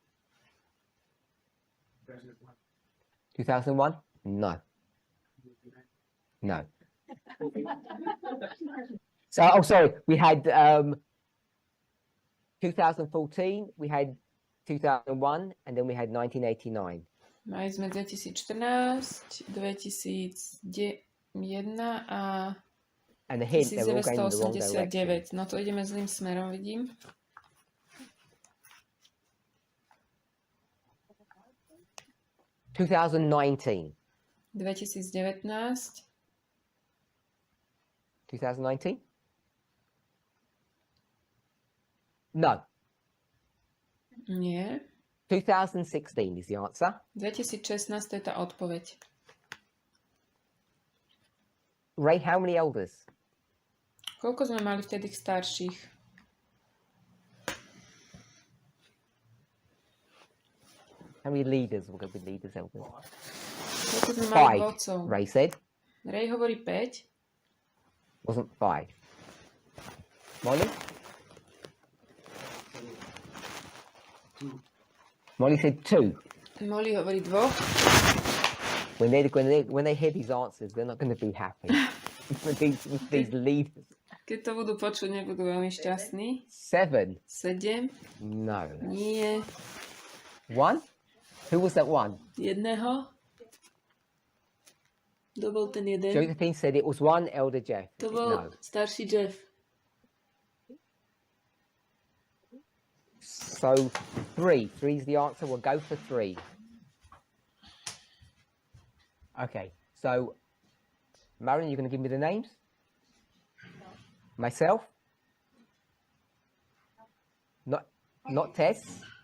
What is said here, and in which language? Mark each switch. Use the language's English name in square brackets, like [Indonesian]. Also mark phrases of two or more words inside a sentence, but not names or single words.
[English] 2001? No. No. So, oh, sorry. We had 2014, we had 2001, and then we had 1989. [Slovak] Mali sme 2014, 2001 a [English] And the hint, they were all going in the wrong direction. [Slovak] 1989. No to ideme zlým smerom, vidím. [English] $2019. 2019. 2019? No. [Slovak] Nie. [English] 2016 is the answer. [Slovak] 2016 to je tá odpoveď. [English] Ray, how many elders? [Slovak] Koľko sme mali vtedy starších? [English] How many leaders? We'll go with leaders, elders. [Slovak] Koľko sme mali 5, vodcov? [English] Ray said. [Slovak] Ray hovorí 5. [English] Wasn't 5. Molly? Molly said 2. [Slovak] Molly hovorí 2. [English] When they hear these answers, they're not going to be happy. with these leaders. [Slovak] Keď to budú počuť, nebudú veľmi šťastní. [English] 7. [Slovak] 7. [English] No. [Slovak] Nie. [English] 1? Who was that one? [Slovak] Jedného. Kto bol ten jeden? [English] Josephine said it was 1, Elder Jeff. [Slovak] To bol [English] No. [Slovak] starší Jeff. [English] So 3. 3 is the answer. We'll go for 3. Okay. So, Marion, you're going to give me the names? Myself? Not Tess?